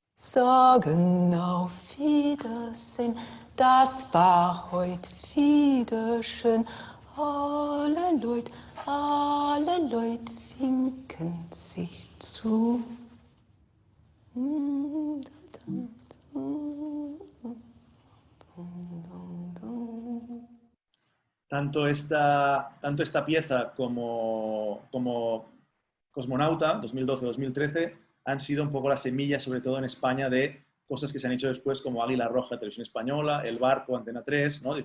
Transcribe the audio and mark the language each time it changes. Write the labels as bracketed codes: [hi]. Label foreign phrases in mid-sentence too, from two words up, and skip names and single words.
[de] sagen auf Wiedersehen, das war heut wieder schön. Alle Leute winken sich zu. [es] Tanto esta pieza como Cosmonauta, 2012-2013, han sido un poco las semillas, sobre todo en España, de cosas que se han hecho después como Águila Roja, Televisión Española, El Barco, Antena 3, ¿no?